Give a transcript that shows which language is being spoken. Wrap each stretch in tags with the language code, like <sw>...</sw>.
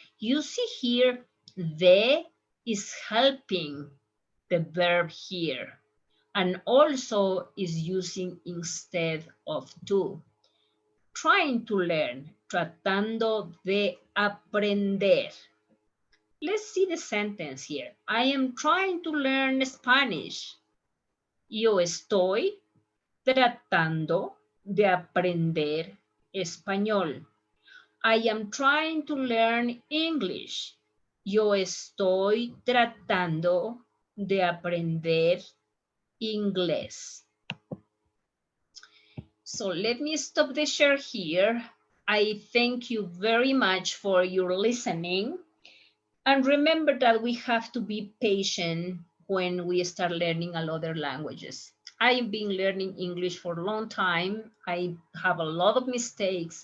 <en>You see here, de is helping the verb here, and also is using instead of to. Trying to learn,</en> <es>tratando de aprender.</es> <en>Let's see the sentence here. I am trying to learn Spanish.</en> <es>Yo estoy tratando de aprender español.</es> <en>I am trying to learn English.</en> <es>Yo estoy tratando de aprender inglés.</es> <en>So let me stop the share here. I thank you very much for your listening. And remember that we have to be patient when we start learning other languages. I've been learning English for a long time. I have a lot of mistakes.</en>